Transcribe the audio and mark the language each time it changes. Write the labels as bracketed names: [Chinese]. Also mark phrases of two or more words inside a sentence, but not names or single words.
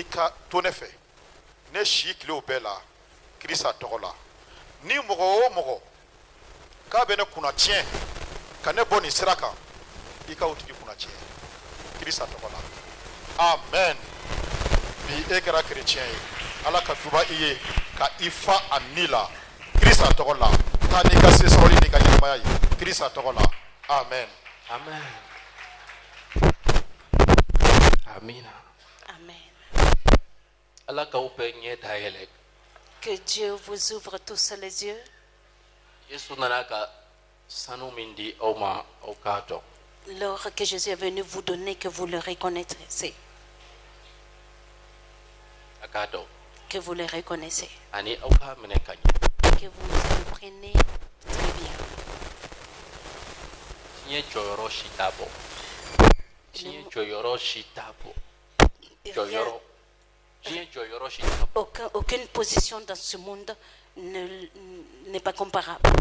[Bambara] ka to ne fɛ ne si tilew bɛɛ la Krista tɔgɔ la ni mɔgɔ o mɔgɔ k'a bɛ ne kunna tiɲɛ ka ne bɔ nin sira kan i ka o tigi kunna tiɲɛ Krista tɔgɔ la amen bi e kɛra chrétien ye Ala ka duba i ye ka i fa a ni la Krista tɔgɔ la taa n'i ka se sɔrɔli n'i ka ɲɛnamaya ye Krista tɔgɔ la amen amen amina Amen. Ala k'aw bɛɛ ɲɛ dayɛlɛ [French] Que Dieu vous ouvre tous les yeux. [Bambara] Yesu nana ka sanu min di aw ma aw k'a dɔn [French] L'or que Jésus est venu vous donner, que vous le reconnaissez. [Bambara] a k'a dɔn [French] Que vous le reconnaissez. [Bambara] ani aw k'a minɛ ka ɲɛ [French] Que vous le prenez Aucune position dans ce monde n'est pas comparable.